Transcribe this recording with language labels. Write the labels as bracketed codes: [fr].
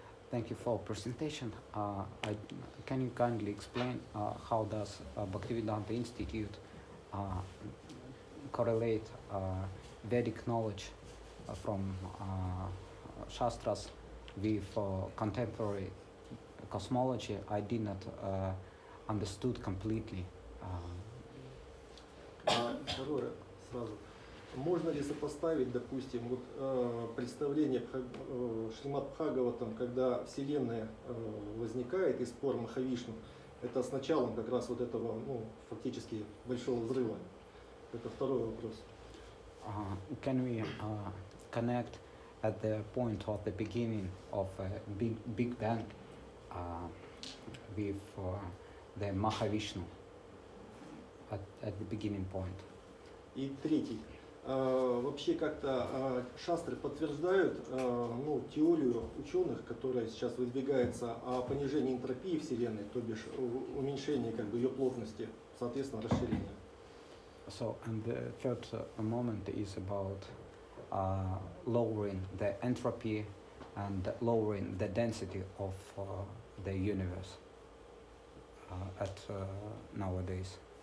[en] Thank you for presentation. Can you kindly explain how does Bhaktivedanta Institute correlate Vedic knowledge from Shastras with contemporary cosmology? I did not understood completely. [ru] Второе сразу. Можно ли сопоставить, допустим, представление Шримад Бхагаватам, когда Вселенная возникает из пор Махавишну, это с началом как раз вот этого, фактически Большого Взрыва? Это второй вопрос. [en] Can we connect at the point of the beginning of Big Bang with the Mahavishnu at the beginning point? [ru] И третий. Вообще как-то шастры подтверждают теорию ученых, которая сейчас выдвигается о понижении энтропии Вселенной, то бишь уменьшении ее плотности, соответственно, расширения. [en] So, and the third moment is about lowering the entropy and lowering the density of the universe at nowadays.